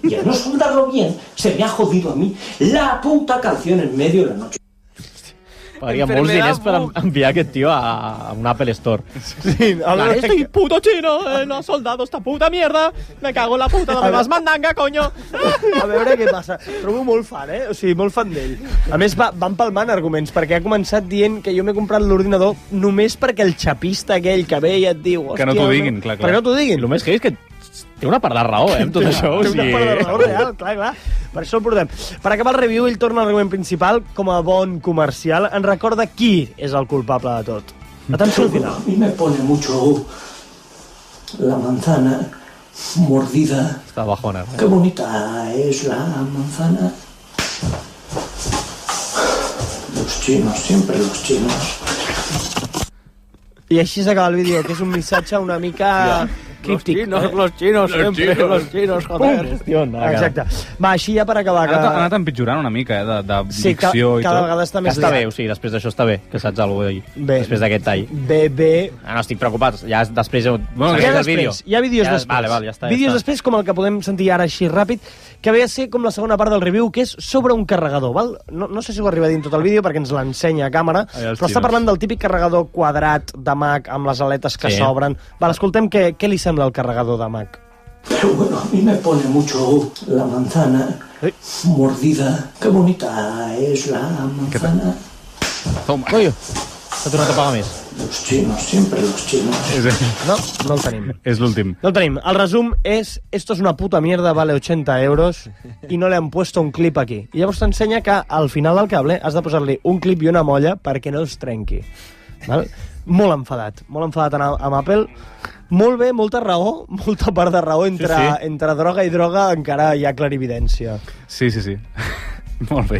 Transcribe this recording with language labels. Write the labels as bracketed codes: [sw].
[es] Y al no soldarlo bien, se me ha jodido a mí la puta canción en medio de la noche. [ca] Pagaria molts diners per enviar aquest tio a un Apple Store. Sí, [es] Estoy puto chino, no ha soldado esta puta mierda, me cago en la puta de más mandanga, coño. [ca] A veure què passa. Trobo molt fan, O sigui, molt fan d'ell. A més, va empalmant arguments, perquè ha començat dient que jo m'he comprat l'ordinador només perquè el xapista aquell que ve i et diu... Que no t'ho diguin, clar. Perquè no t'ho diguin. El més que és que té una part de raó, amb tot això. Té una part de raó real, clar. Per això el portem. Per acabar el review, ell torna al argument principal. Com a bon comercial, ens recorda qui és el culpable de tot. Atenció al final. [es] A mí me pone mucho la manzana mordida. [ca] Està bajona. [es] Qué bonita es la manzana. Los chinos, siempre los chinos. [ca] I així s'acaba el vídeo, que és un missatge una mica... críptic. [es] Los chinos, siempre los chinos, joder. [ca] Exacte. Va, així ja per acabar. Ha anat empitjorant una mica, de sí, dicció i tot. cada vegada està més Està bé, o sigui, després d'això està bé, que saps alguna cosa bé, després d'aquest tall. Bé. No estic preocupat, ja després... Bueno, hi ha vídeo. Hi ha vídeos després. Vale, ja està. Vídeos després, com el que podem sentir ara així ràpid, que ve a ser com la segona part del review, que és sobre un carregador, val? No sé si ho arriba a dir en tot el vídeo, perquè ens l'ensenya a càmera, però està parlant del típic carregador quadrat de Mac amb les aletes que s'obren. Val, escoltem què li sembla el carregador de Mac. [es] Pero bueno, a mí me pone mucho la manzana mordida. Qué bonita es la manzana. Toma. [ca] Coño, s'ha tornat a pagar més. [es] Los chinos, siempre los chinos. [ca] No el tenim. És l'últim. No el tenim. El resum és [es] esto es una puta mierda, vale 80 euros y no le han puesto un clip aquí. [ca] I llavors t'ensenya que al final del cable has de posar-li un clip i una molla perquè no es trenqui. Val? Molt enfadat amb Apple. Molt bé, molta raó, molta part de raó entre droga i droga encara hi ha clarividència. Sí. Molt bé.